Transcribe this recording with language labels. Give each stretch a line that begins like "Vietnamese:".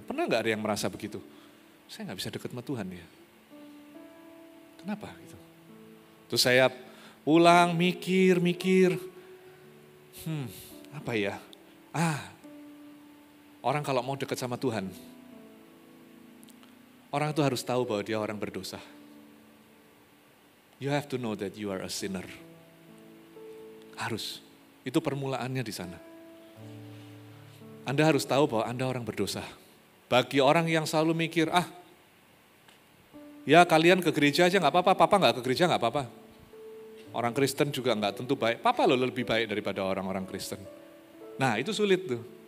Indonesian: Pernah nggak ada yang merasa begitu? Saya nggak bisa dekat sama Tuhan ya. Kenapa gitu? Terus saya pulang mikir, apa ya? Orang kalau mau dekat sama Tuhan, orang itu harus tahu bahwa dia orang berdosa.
English: You have to know that you are a sinner.
Indonesian: Harus. Itu permulaannya di sana. Anda harus tahu bahwa Anda orang berdosa. Bagi orang yang selalu mikir, ya kalian ke gereja aja nggak apa-apa, papa nggak ke gereja nggak apa-apa. Orang Kristen juga nggak tentu baik, papa loh lebih baik daripada orang-orang Kristen. Nah itu sulit tuh.